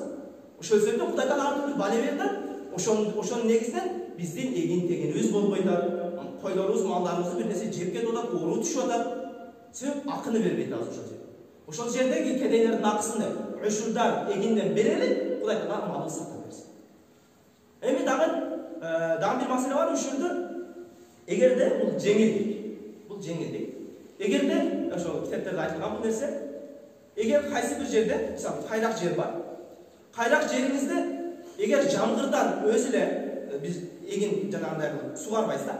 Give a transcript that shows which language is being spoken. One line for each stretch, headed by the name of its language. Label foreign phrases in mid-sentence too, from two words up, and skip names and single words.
Kyrgyz: Ошол себептен Кудай Таала ар түрдүү бале берди. Ошонун негизинен биздин эгин тегенибиз болбой атат. Койлорубуз, малдарыбызды бир нерсе жеп кетип атат, оору түшүп атат. Себеп акыны бербей атабыз ошол жерде. Ошол жердеги кедейлердин акысыны үшүрдан эгинден берели,
Kazakh: Құдай Тағала малын сақтап берсін.
Kyrgyz: Эми дагы бир маселе бар ушунда. Эгерде бул жеңилдик. Эгерде ошо китептерде айтылган бул нерсе, эгер кайсы бир жерде, мисалы, кайрак жер бар. Кайрак жериңизде эгер жамгырдан өзү эле биз эгин жанагындай кылып сугарбайбыз да.